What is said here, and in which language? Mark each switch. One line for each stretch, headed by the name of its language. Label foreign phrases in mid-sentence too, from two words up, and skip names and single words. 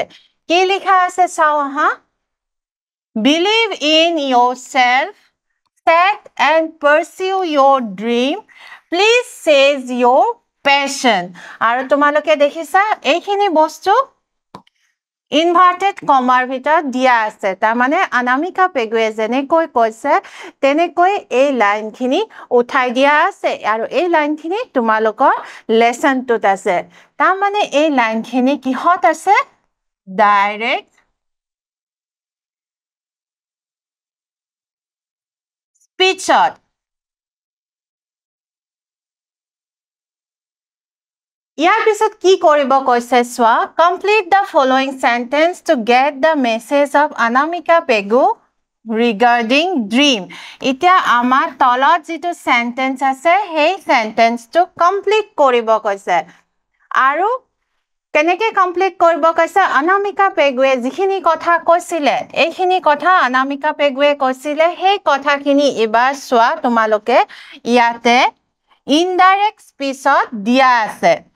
Assamese: কি লিখা আছে চোৱা হা?
English: Believe in yourself, set and pursue your dream. Please seize your passion.
Assamese: আৰু তোমালোকে দেখিছা এইখিনি বস্তু
English: inverted comma
Assamese: ভিতৰত দিয়া আছে তাৰ মানে অনামিকা পেগুৱে যেনেকৈ কৈছে তেনেকৈ এই লাইনখিনি উঠাই দিয়া আছে আৰু এই লাইনখিনি তোমালোকৰ লেসনটোত আছে তাৰ মানে এই লাইনখিনি কিহত আছে ডাইৰেক্ট স্পিচত ইয়াৰ পিছত কি কৰিব কৈছে সোৱা
English: complete the following sentence to get the message of Anamika Pegu regarding dream
Assamese: এতিয়া আমাৰ তলত যেটো sentence আছে সেই sentence টো কমপ্লিট কৰিব কৈছে আৰু কেনেকৈ কমপ্লিট কৰিব কৈছে অনামিকা পেগুৱে যিখিনি কথা কৈছিলে এইখিনি কথা অনামিকা পেগুৱে কৈছিলে সেই কথাখিনি এবাৰ সোৱা তোমালোকে ইয়াতে
English: indirect speech
Assamese: দিয়া আছে